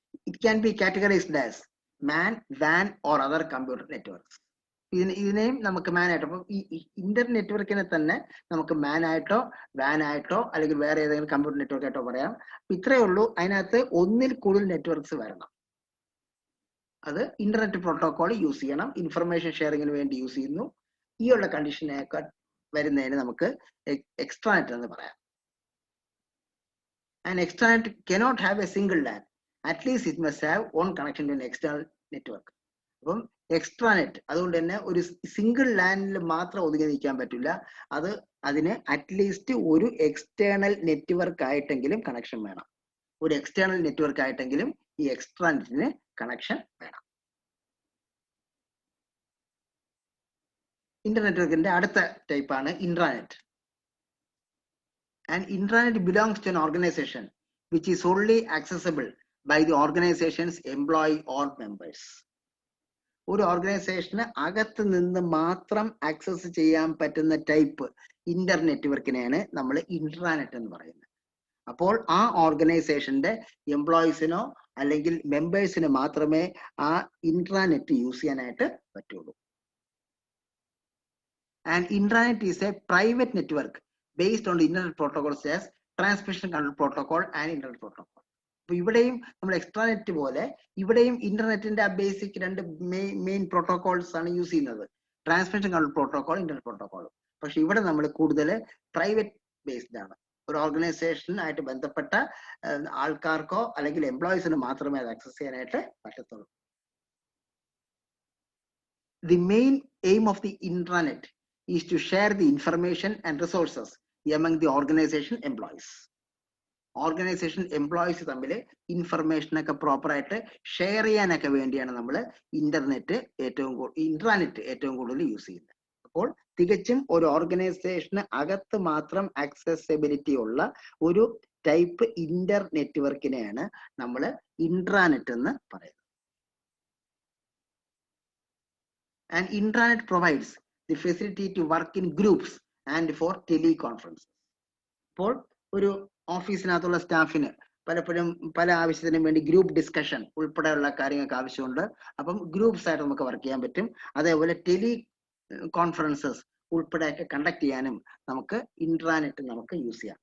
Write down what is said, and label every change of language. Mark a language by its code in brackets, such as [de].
[en] It can be categorized as MAN, WAN or other computer networks. [ml] ഇതിനെയും നമുക്ക് മാൻ ആയിട്ടോ, അപ്പം ഈ ഇന്റർ നെറ്റ്വർക്കിനെ തന്നെ നമുക്ക് മാൻ ആയിട്ടോ വാൻ ആയിട്ടോ അല്ലെങ്കിൽ വേറെ ഏതെങ്കിലും കമ്പ്യൂട്ടർ നെറ്റ്വർക്ക് ആയിട്ടോ പറയാം. ഇത്രയേ ഉള്ളൂ, അതിനകത്ത് ഒന്നിൽ കൂടുതൽ നെറ്റ്വർക്ക്സ് വരണം. അത് ഇന്റർനെറ്റ് പ്രോട്ടോകോൾ യൂസ് ചെയ്യണം, ഇൻഫർമേഷൻ ഷെയറിങ്ങിന് വേണ്ടി യൂസ് ചെയ്യുന്നു. ഈ ഉള്ള കണ്ടീഷനൊക്കെ വരുന്നതിന് നമുക്ക് എക്സ്ട്രാനെറ്റ് എന്ന് പറയാം. [en] And extranet cannot have a single LAN, at least it must have on connection to external network. [ml] അപ്പം എക്സ്ട്രാനെറ്റ് അതുകൊണ്ട് തന്നെ ഒരു സിംഗിൾ ലാനിൽ മാത്രം ഒതുങ്ങി നിൽക്കാൻ പറ്റില്ല, അതിന് അറ്റ്ലീസ്റ്റ് ഒരു എക്സ്റ്റേണൽ നെറ്റ്വർക്ക് ആയിട്ടെങ്കിലും കണക്ഷൻ വേണം. ഒരു എക്സ്റ്റേണൽ നെറ്റ്വർക്ക് ആയിട്ടെങ്കിലും ഈ എക്സ്ട്രാനെറ്റിന് കണക്ഷൻ വേണം. ഇന്റർ നെറ്റ്വർക്കിന്റെ അടുത്ത ടൈപ്പാണ് intranet. And [en] Intranet belongs to an organization which is only accessible by the organization's employee or members. [ml] ഒരു ഓർഗനൈസേഷന് അകത്ത് നിന്ന് മാത്രം ആക്സസ് ചെയ്യാൻ പറ്റുന്ന ടൈപ്പ് ഇന്റർ നെറ്റ്വർക്കിനെയാണ് നമ്മൾ ഇൻട്രാനെറ്റ് എന്ന് പറയുന്നത്. അപ്പോൾ ആ ഓർഗനൈസേഷന്റെ എംപ്ലോയീസിനോ അല്ലെങ്കിൽ മെമ്പേഴ്സിന് മാത്രമേ ആ ഇൻട്രാനെറ്റ് യൂസ് ചെയ്യാനായിട്ട് പറ്റുള്ളൂ. [en] And intranet is a private network based on the internet protocols as transmission control protocol and internet protocol. [ml] അപ്പോൾ ഇവിടെയും നമ്മൾ എക്സ്ട്രാനെറ്റ് പോലെ ഇവിടെയും ഇന്റർനെറ്റിന്റെ ആ ബേസിക് രണ്ട് മെയിൻ പ്രോട്ടോകോൾസ് ആണ് യൂസ് ചെയ്യുന്നത്, transmission control protocol, internet protocol. പക്ഷെ ഇവിടെ നമ്മൾ കൂടുതൽ പ്രൈവറ്റ് ബേസ്ഡ് ആണ്. ഒരു ഓർഗനൈസേഷനായിട്ട് ബന്ധപ്പെട്ട ആൾക്കാർക്കോ അല്ലെങ്കിൽ എംപ്ലോയീസിന് മാത്രമേ അത് ആക്സസ് ചെയ്യാനായിട്ട് പറ്റത്തുള്ളൂ. [en] The main aim of the intranet is to share the information and resources among the organization employees. [ml] Organisation employees തമ്മിൽ ഇൻഫർമേഷൻ ഒക്കെ പ്രോപ്പർ ആയിട്ട് ഷെയർ ചെയ്യാനൊക്കെ വേണ്ടിയാണ് നമ്മൾ ഇൻട്രാനെറ്റ് ഏറ്റവും കൂടുതൽ യൂസ് ചെയ്യുന്നത്. അപ്പോൾ തികച്ചും ഒരു ഓർഗനൈസേഷന് അകത്ത് മാത്രം ആക്സസിബിലിറ്റി ഉള്ള ഒരു ടൈപ്പ് ഇന്റർ നെറ്റ്വർക്കിനെയാണ് നമ്മൾ ഇൻട്രാനെറ്റ് എന്ന് പറയുന്നത്. [en] And intranet provides the facility to work in groups and for teleconferences. [ml] അപ്പോൾ ഒരു ഓഫീസിനകത്തുള്ള സ്റ്റാഫിന് പലപ്പോഴും പല ആവശ്യത്തിനും വേണ്ടി ഗ്രൂപ്പ് ഡിസ്കഷൻ ഉൾപ്പെടെയുള്ള കാര്യങ്ങൾക്ക് ആവശ്യമുണ്ട്. അപ്പം ഗ്രൂപ്പ്സ് ആയിട്ട് നമുക്ക് വർക്ക് ചെയ്യാൻ പറ്റും. അതേപോലെ ടെലി കോൺഫറൻസസ് ഉൾപ്പെടെയൊക്കെ കണ്ടക്ട് ചെയ്യാനും നമുക്ക് ഇൻട്രാനെറ്റ് നമുക്ക് യൂസ് ചെയ്യാം.